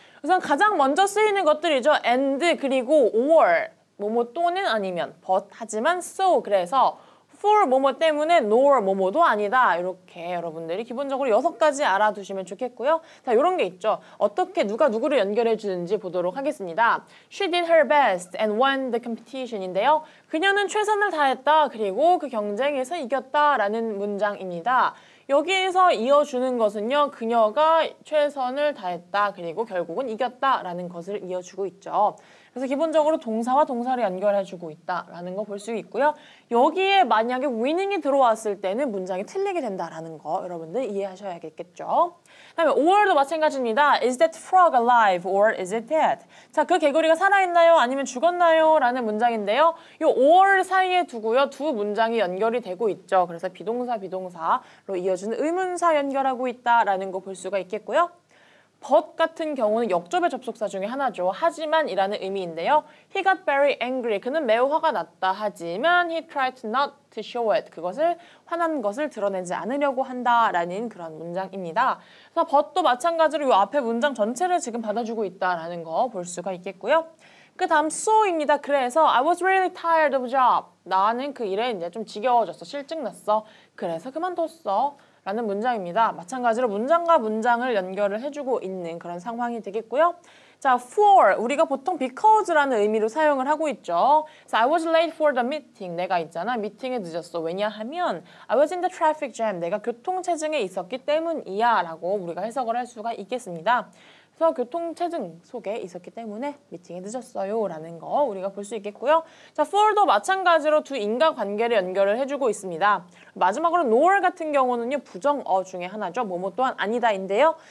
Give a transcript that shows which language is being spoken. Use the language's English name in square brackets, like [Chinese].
[Korean] 우선 가장 먼저 쓰이는 것들이죠. and 그리고 or 뭐뭐 또는 아니면 but 하지만 so 그래서 for 뭐뭐 때문에 nor 뭐뭐도 아니다. 이렇게 여러분들이 기본적으로 6가지 알아두시면 좋겠고요. 자, 이런 게 있죠. 어떻게 누가 누구를 연결해 주는지 보도록 하겠습니다. [English] She did her best and won the competition인데요. [Korean] 그녀는 최선을 다했다. 그리고 그 경쟁에서 이겼다라는 문장입니다. 여기에서 이어주는 것은요. 그녀가 최선을 다했다. 그리고 결국은 이겼다라는 것을 이어주고 있죠. 그래서 기본적으로 동사와 동사를 연결해주고 있다라는 거 볼 수 있고요. 여기에 만약에 위닝이 들어왔을 때는 문장이 틀리게 된다라는 거 여러분들 이해하셔야겠죠. 그다음에 or도 마찬가지입니다. [English] Is that frog alive or is it dead? [Korean] 자, 그 개구리가 살아있나요? 아니면 죽었나요? 라는 문장인데요. 이 or 사이에 두고요. 두 문장이 연결이 되고 있죠. 그래서 비동사로 이어지는 의문사 연결하고 있다라는 거 볼 수가 있겠고요. but 같은 경우는 역접의 접속사 중에 하나죠. 하지만 이라는 의미인데요. [English] He got very angry. [Korean] 그는 매우 화가 났다. 하지만 [English] he tried not to show it. [Korean] 그것을 화난 것을 드러내지 않으려고 한다라는 그런 문장입니다. 그래서 but도 마찬가지로 이 앞에 문장 전체를 지금 받아주고 있다라는 거 볼 수가 있겠고요. 그 다음 so입니다. 그래서 [English] I was really tired of job. [Korean] 나는 그 일에 이제 좀 지겨워졌어. 실증났어. 그래서 그만뒀어. 라는 문장입니다. 마찬가지로 문장과 문장을 연결을 해주고 있는 그런 상황이 되겠고요. 자, for 우리가 보통 because라는 의미로 사용을 하고 있죠. [English] So I was late for the meeting. [Korean] 내가 있잖아. 미팅에 늦었어. 왜냐하면 [English] I was in the traffic jam. [Korean] 내가 교통체증에 있었기 때문이야 라고 우리가 해석을 할 수가 있겠습니다. 그래서 교통체증 속에 있었기 때문에 미팅에 늦었어요 라는 거 우리가 볼 수 있겠고요. 자, for도 마찬가지로 두 인과관계를 연결을 해주고 있습니다. 마지막으로 nor 같은 경우는요, 부정어 중에 하나죠. 뭐뭐 또한 아니다인데요.